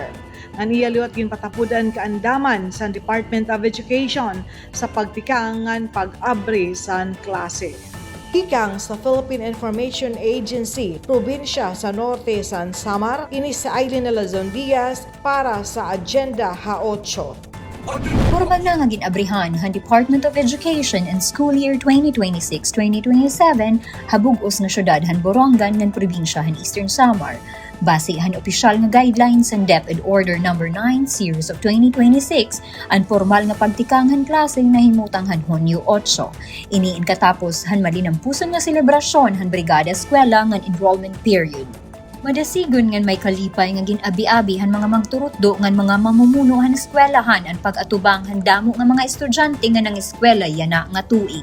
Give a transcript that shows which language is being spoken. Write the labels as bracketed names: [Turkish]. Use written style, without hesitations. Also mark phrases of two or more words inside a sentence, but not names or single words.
[Waray] Ang iyaliwat ginpatapudan kaandaman sa Department of Education sa pagtikangan pag-abre sa klase. Hikang sa Philippine Information Agency, probinsya sa Norte San Samar, ini sa Aileen Lazon Diaz para sa Agenda Ha-8. Formal na nga ginabrihan ang Department of Education in [English] school year [Waray] 2026-2027 habugos na syudad han Borongan ng probinsya han Eastern Samar. Base han opisyal nga guidelines and DepEd Order No. 9 Series of 2026, ang formal nga pagtikanghan klase na himutang han Hunyo 8. Iniin katapos han malinampuson nga selebrasyon han Brigada Eskwela ngan [English] enrollment period. [Waray] Madasigon ngan may kalipay nga ginabi-abi han mga magturutdo ngan mga mamumuno han eskwelahan ang pag-atubang han damo nga mga estudyante nga nang eskwela yana nga tuig.